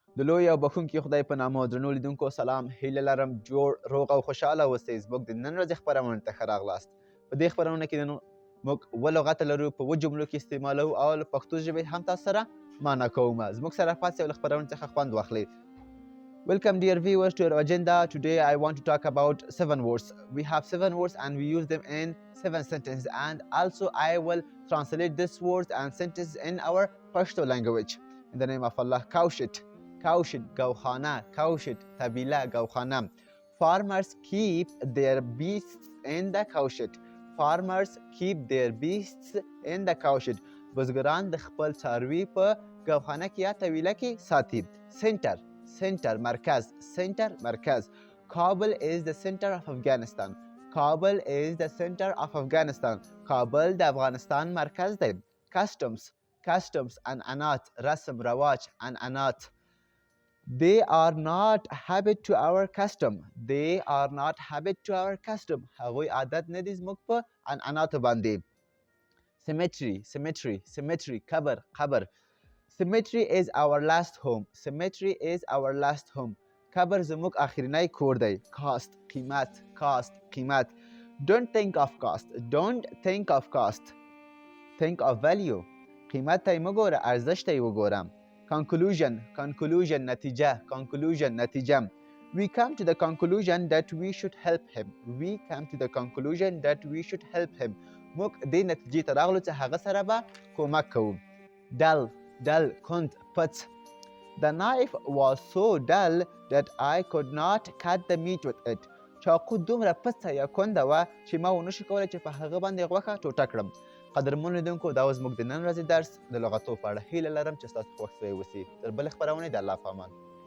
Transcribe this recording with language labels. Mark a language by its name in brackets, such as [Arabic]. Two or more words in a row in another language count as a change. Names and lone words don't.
[Pashto] د لوی او بخښونکي خدای په نامه درنو لیدونکو سلام هیله لرم جوړ روغ او خوشحاله اوسئ زموږ د نن ورځې خپرونې ته ښه راغلاست په دې خپرونه کې موږ اووه لغته لرو په اووه جملو کې استعمالوو او له پښتو ژبې هم تاسو سره معنا کوو زموږ سره پاتې او له خپرونې څخه خوند واخلئ. [English] Welcome dear viewers to our agenda. Today I want to talk about 7 words. We have 7 words and we use them in 7 sentences, and also I will translate these words and sentences in our Pashto language. In the name of Allah. [Pashto] کوشت، ګوخانه، کوشت، طویله، ګوخانه. [English] Farmers keep their beasts in the kaushit. Farmers keep their beasts in the kaushit. [Pashto] بزګران د خپل څاروي په ګوخانه کې یا طویله کې ساتي. Center مرکز. [English] Kabul is the center of Afghanistan. Kabul is the center of Afghanistan. [Pashto] کابل د افغانستان مرکز دی. Customs عنعنات رسم رواج عنعنات. [English] They are not habit to our custom. [Pashto] هغوی عادت نه دي زموږ په عنعناتو باندې. Cemetery قبر. [English] Cemetery is our last home. [Pashto] قبر زموږ آخرنی کور دی. Cost قیمت. [English] Don't think of cost. Think of value. [Pashto] قیمت ته یې مه ګوره، ارزښت ته یې وګوره. Conclusion نتیجه. [English] We come to the conclusion that we should help him. [Pashto] موږ دې نتیجې ته راغلو چې هغه سره به کومک کوو. Dull کند پڅ. [English] The knife was so dull that I could not cut the meat with it. [Pashto] چاقو دومره پڅه یا کونده وه چې ما ونشو کولی چې په هغه باندې غوښه ټوټه کړم. قدرمنو لیدونکو دا اوس زموږ د نن ورځې درس د لغتو په اړه هیله لرم چې ستاسو خوښ شوی اوسي. تر بلې خپرونې د الله په امان.